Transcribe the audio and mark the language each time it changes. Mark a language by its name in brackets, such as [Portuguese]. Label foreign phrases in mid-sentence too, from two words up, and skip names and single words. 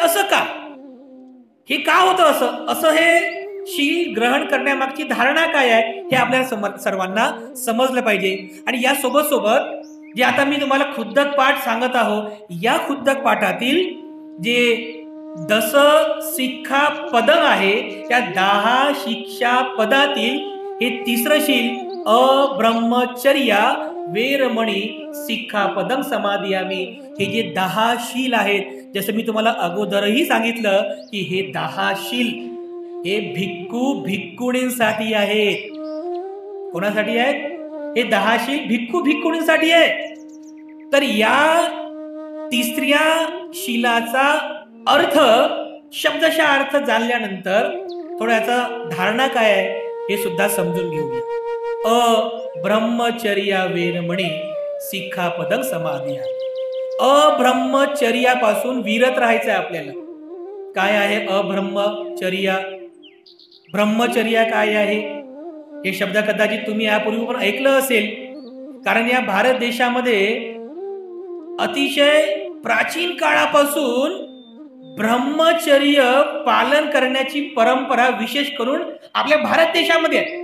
[Marathi] असं का, हे का होतं असं हे शील ग्रहण करण्यामागची धारणा काय आहे हे आपल्याला सर्वांना समजलं पाहिजे. आणि या सोबत जे आता मी तुम्हाला खुद्दक पाठ सांगत आहो, या खुद्दक पाठातील जे 10 शिक्षापदं आहे, त्या 10 शिक्षापदातील हे तिसरं शील [Pali] अब्रह्मचर्या वेरमणी सिक्खापदं समादियामी [Marathi] हे जे 10 शील आहेत, जसं मी तुम्हाला अगोदरही सांगितलं की हे 10 शील हे भिक्खू भिक्खुणींसाठी आहेत. कोणासाठी आहेत हे 10 शील? भिक्खू भिक्खुणींसाठी आहे. तर या तिसऱ्या शीलाचा अर्थ, शब्दशः अर्थ जाणल्यानंतर थोड्याचा धारणा काय आहे हे सुद्धा समजून घेऊया. [Pali] अब्रह्मचर्या वेरमणी सिक्खापदं समादियामी. [Marathi] अब्रह्मचर्यापासून विरत राहायचं आहे आपल्याला. काय आहे अब्रह्मचर्या? ब्रह्मचर्या काय आहे हे शब्द कदाचित तुम्ही यापूर्वी पण ऐकलं असेल, कारण या भारत देशामध्ये अतिशय प्राचीन काळापासून ब्रह्मचर्य पालन करण्याची परंपरा विशेष करून आपल्या भारत देशामध्ये आहे.